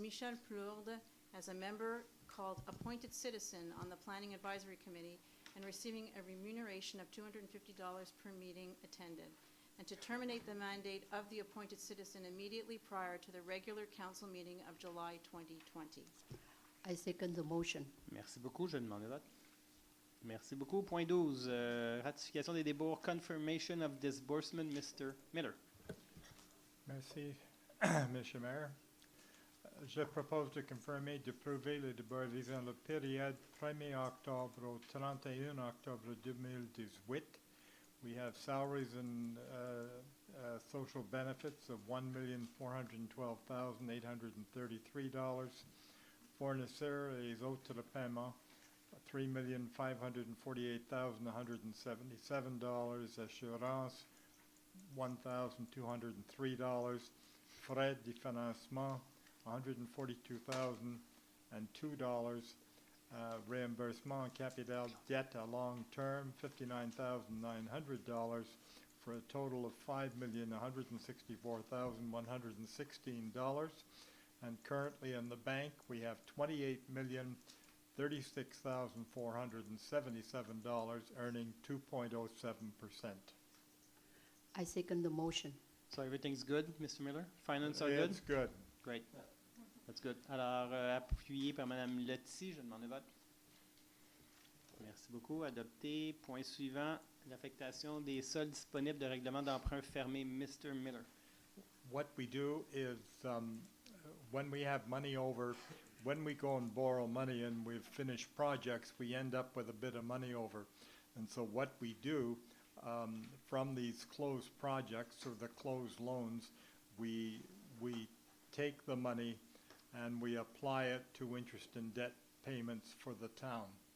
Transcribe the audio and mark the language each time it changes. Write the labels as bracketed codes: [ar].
[en] Michelle Plourde as a member called Appointed Citizen on the Planning Advisory Committee and receiving a remuneration of $250 per meeting attended, and to terminate the mandate of the appointed citizen immediately prior to the regular council meeting of July 2020. I second the motion. [fr] Merci beaucoup, je demande le vote. Merci beaucoup. Point 12, ratification des débours, [en] confirmation of disbursement, [fr] Mr. Miller. Merci, Monsieur Maire. Je propose de confirmer d'approuver le débours dans la période 1er octobre au 31 octobre 2018. [en] We have salaries and social benefits of $1,412,833. [fr] Fournisseurs et autres paiements, $3,548,177. Assurance, $1,203. Frais de financement, $142,002. [en] Reimbursement en capital debt à long term, $59,900, for a total of $5,164,116. And currently in the bank, we have $28,036,477, earning 2.07%. I second the motion. So everything's good, Mr. Miller? Finance are good? It's good. Great. That's good. [fr] Alors, appuyé par Mme Letty, je demande le vote. Merci beaucoup. Adopté. Point suivant, l'affectation des soldes disponibles de règlement d'emprunt fermé. [en] Mr. Miller. What we do is, when we have money over, when we go and borrow money and we've finished projects, we end up with a bit of money over. And so what we do from these closed projects or the closed loans, we take the money and we apply it to interest and debt payments for the town.